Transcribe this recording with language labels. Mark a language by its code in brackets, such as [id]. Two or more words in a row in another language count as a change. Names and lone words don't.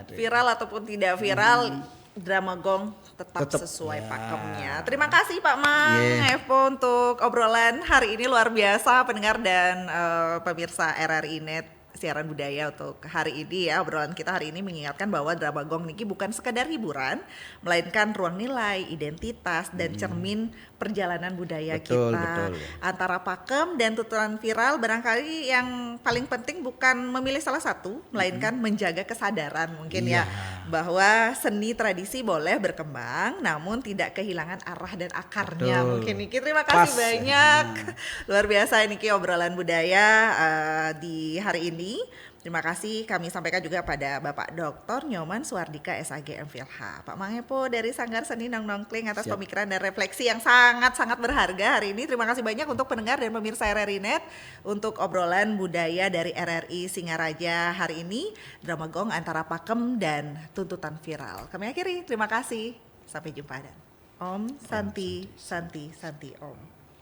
[id] Viral ataupun tidak viral, drama gong tetap sesuai pakemnya. Terima kasih Pak Mang Evo untuk obrolan hari ini, luar biasa pendengar dan pemirsa RRI Net siaran budaya untuk hari ini ya. Obrolan kita hari ini mengingatkan bahwa drama gong niki bukan sekedar hiburan, melainkan ruang nilai, identitas dan cermin perjalanan budaya kita. Antara Pakem dan tuntutan viral, barangkali yang paling penting bukan memilih salah satu, melainkan menjaga kesadaran mungkin ya, bahwa seni tradisi boleh berkembang namun tidak kehilangan arah dan akarnya. Mungkin Niki terima kasih banyak. Luar biasa Niki obrolan budaya di hari ini. Terima kasih kami sampaikan juga pada Bapak Dr. Nyoman Suardika SAG MPLH. Pak Mang Epo dari Sanggar Seni Nong Nongkling atas pemikiran dan refleksi yang sangat-sangat berharga hari ini. Terima kasih banyak untuk pendengar dan pemirsa RRI Net untuk obrolan budaya dari RRI Singaraja hari ini. Drama gong antara Pakem dan tuntutan viral. Kami akhiri, terima kasih. Sampai jumpa dan [sa] Om Santi Santi Santi Om.